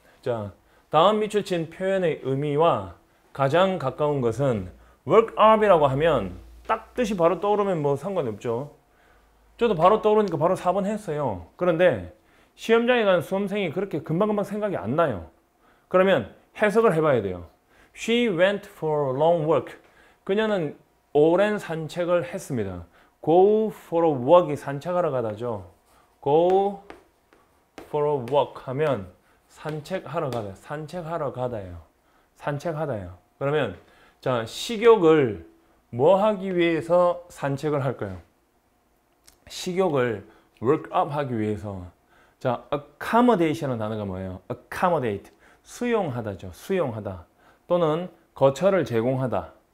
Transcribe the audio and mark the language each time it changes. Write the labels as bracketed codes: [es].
[ko] 자, 다음 밑줄 친 표현의 의미와 가장 가까운 것은 work up이라고 하면 딱 뜻이 바로 떠오르면 뭐 상관이 없죠. 저도 바로 떠오르니까 바로 4번 했어요. 그런데 시험장에 간 수험생이 그렇게 금방금방 생각이 안 나요. 그러면 해석을 해봐야 돼요. [en] She went for long walk. [ko] 그녀는 오랜 산책을 했습니다. [en] Go for a walk [ko] 이 산책하러 가다죠. Go for a walk 하면 산책하러 가다. 산책하러 가다예요. 산책하다예요. 그러면 자, 식욕을 뭐 하기 위해서 산책을 할까요? 식욕을 work up 하기 위해서. 자, accommodation이라는 단어가 뭐예요? accommodate. 수용하다죠. 수용하다. 또는 거처를 제공하다.